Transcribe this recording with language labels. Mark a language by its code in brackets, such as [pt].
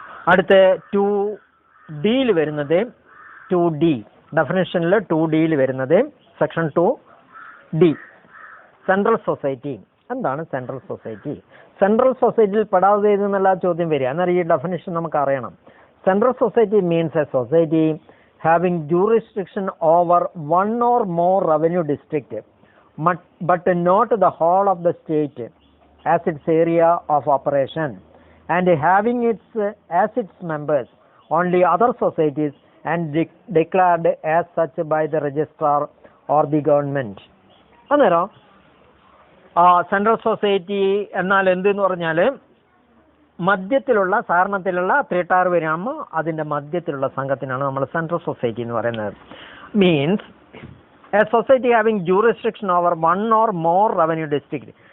[ml] അടുത്ത 2Dയിൽ വരുന്നത് 2D ഡെഫിനിഷനിൽ 2Dയിൽ വരുന്നത് സെക്ഷൻ 2D സെൻട്രൽ സൊസൈറ്റി. എന്താണ് സെൻട്രൽ സൊസൈറ്റി? സെൻട്രൽ സൊസൈറ്റിയിൽ പെടാതെ എന്നുള്ള ചോദ്യം വരിക. എന്നാൽ ഈ ഡെഫിനിഷൻ നമുക്ക് അറിയണം. [en] Central society means a society having jurisdiction over one or more revenue district but not the whole of the state as its area of operation, and having as its members only other societies and declared as such by the registrar or the government. [ml] അന്നേരം central society എന്നാൽ എന്തെന്ന് പറഞ്ഞാൽ മധ്യത്തിലുള്ള സഹകരണത്തിലുള്ള 3 tyre വരാകുമ്പോൾ അതിൻ്റെ മധ്യത്തിലുള്ള സംഘത്തിനാണ് നമ്മൾ central society എന്ന് പറയുന്നത്. [en] Means a society having jurisdiction over one or more revenue district.